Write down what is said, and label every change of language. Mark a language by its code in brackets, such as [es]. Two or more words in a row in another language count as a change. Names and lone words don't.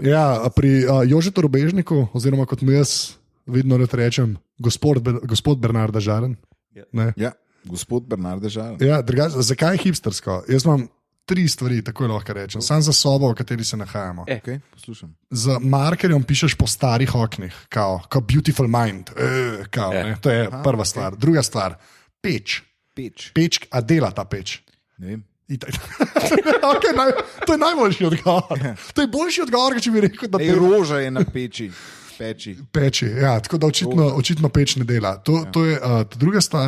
[sl] Ja, pri Jožetu Rubežniku, oziroma kot mu jaz vedno rečem, gospod Bernarda Žaren. Ne. Ja, gospod Bernard Dežal. Ja, zakaj je hipstersko? Jaz imam 3 stvari, tako lahko rečem. Sam za sobo, v kateri se nahajamo. Okay, poslušam. Z markerjem pišeš po starih oknih, kao beautiful mind. To je prva stvar. Druga stvar, peč. Peč. A dela ta peč? Ne vem. Okay, to je najboljši odgovor. To je boljši odgovor, če bi rekel, da Ej, roža je na peči. peči. Ja, tako da očitno peč ne dela. To je ta druga stvar.